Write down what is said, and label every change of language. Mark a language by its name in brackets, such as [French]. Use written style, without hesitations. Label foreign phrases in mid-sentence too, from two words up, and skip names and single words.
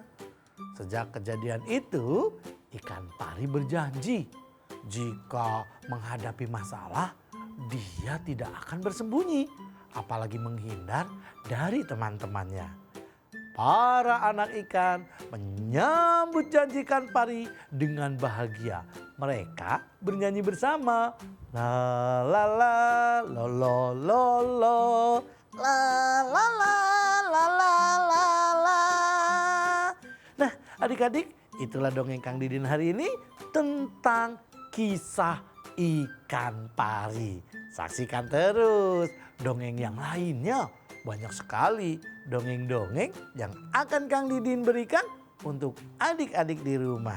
[Indonesian] Sejak kejadian itu, ikan pari berjanji jika menghadapi masalah, dia tidak akan bersembunyi, apalagi menghindar dari teman-temannya. para anak ikan menyambut janji ikan pari dengan bahagia. Mereka bernyanyi bersama. La la la lo lo lo lo. La la la la la la la. Nah, adik-adik, itulah dongeng Kang Didin hari ini tentang kisah ikan pari. Saksikan terus dongeng yang lainnya. Banyak sekali dongeng-dongeng yang akan Kang Didin berikan untuk adik-adik di rumah.